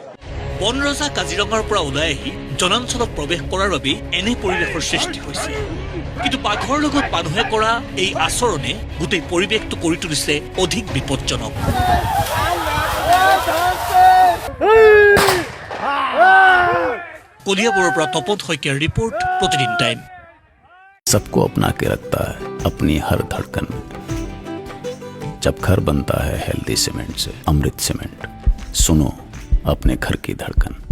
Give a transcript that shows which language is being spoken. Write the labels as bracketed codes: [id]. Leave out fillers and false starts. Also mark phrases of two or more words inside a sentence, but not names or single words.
[as] বনৰজা কাজিৰঙাৰ পৰা ওলাই আহি জনাঞ্চলত প্ৰৱেশ কৰাৰ বাবে এনে পৰিৱেশৰ সৃষ্টি হৈছে। কিন্তু বাঘৰ লগত মানুহে কৰা এই আচৰণে গোটেই পৰিৱেশটো কৰি তুলিছে অধিক বিপদজনক। কলিয়াবৰৰ পৰা তপন শইকীয়াৰ ৰিপৰ্ট, প্ৰতিদিন টাইম। [hi] सबको अपना के रखता है अपनी हर धड़कन। जब घर बनता है हेल्दी सीमेंट से, अमृत सीमेंट, सुनो अपने घर की धड़कन।